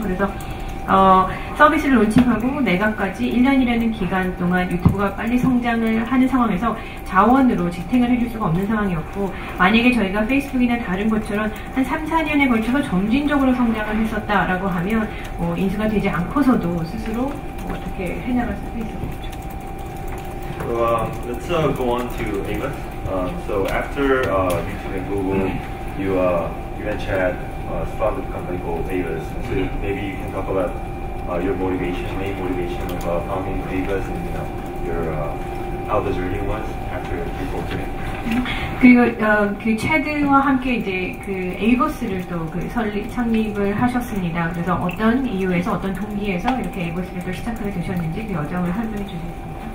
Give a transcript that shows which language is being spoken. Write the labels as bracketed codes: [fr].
[ko] 그래서 서비스를 론칭하고 내각까지 1년이라는 기간 동안 유튜브가 빨리 성장을 하는 상황에서 자원으로 지탱을 해줄 수가 없는 상황이었고, 만약에 저희가 페이스북이나 다른 것처럼 한 3-4년에 걸쳐서 점진적으로 성장을 했었다라고 하면 인수가 되지 않고서도 스스로 어떻게 해나갈 수도 있었겠죠. [en] So let's go on to Amos. So after YouTube and Google, you eventually had started a company called Amos. So maybe you can talk about your motivation, main motivation of founding Avis, and your how the journey was after you opened it. [ko] 그리고 그 체드와 함께 이제 그 에이버스를 또 그 창립을 하셨습니다. 그래서 어떤 이유에서 어떤 동기에서 이렇게 에이버스를 또 시작하게 되셨는지 그 여정을 설명해 주시겠습니다.